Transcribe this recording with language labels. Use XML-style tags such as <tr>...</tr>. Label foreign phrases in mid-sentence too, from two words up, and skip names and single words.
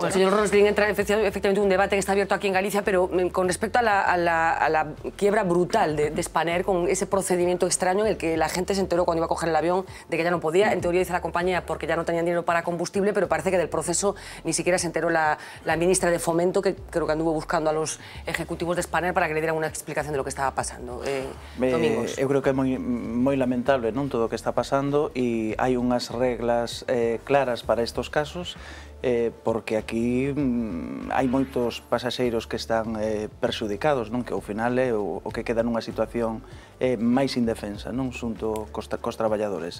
<es>Bueno, señor Rosling, entra efectivamente un debate que está abierto aquí en Galicia, pero con respecto a la quiebra brutal de Spanair, con ese procedimiento extraño en el que la gente se enteró cuando iba a coger el avión de que ya no podía, en teoría dice la compañía porque ya no tenían dinero para combustible, pero parece que del proceso ni siquiera se enteró la ministra de Fomento, que creo que anduvo buscando a los ejecutivos de Spanair para que le dieran una explicación de lo que estaba pasando. Domingos.</es> <gl>Eu creo que é moi lamentable, non, todo o que está pasando e hai unhas reglas claras</gl> <es>para estos casos</es> <gl>porque aquí hai moitos pasaxeiros que están perxudicados, non, que ao final é o que queda nunha situación máis indefensa, non, xunto cos traballadores.</gl>